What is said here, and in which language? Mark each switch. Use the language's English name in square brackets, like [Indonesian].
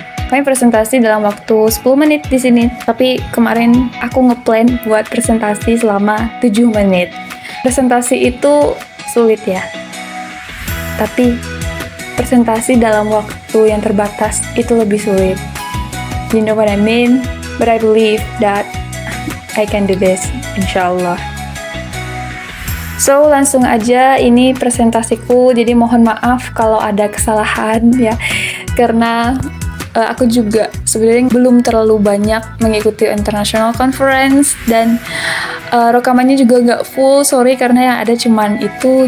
[Indonesian] Kami presentasi dalam waktu 10 menit di sini, tapi kemarin aku ngeplan buat presentasi selama 7 menit. Presentasi itu sulit ya, tapi presentasi dalam waktu yang terbatas itu lebih sulit. [English] You know what I mean? But I believe that I can do this, inshallah. [Indonesian] So, langsung aja, ini presentasiku, jadi mohon maaf kalau ada kesalahan ya, karena aku juga sebenarnya belum terlalu banyak mengikuti international conference, dan rekamannya juga nggak full, sorry, karena yang ada cuman itu.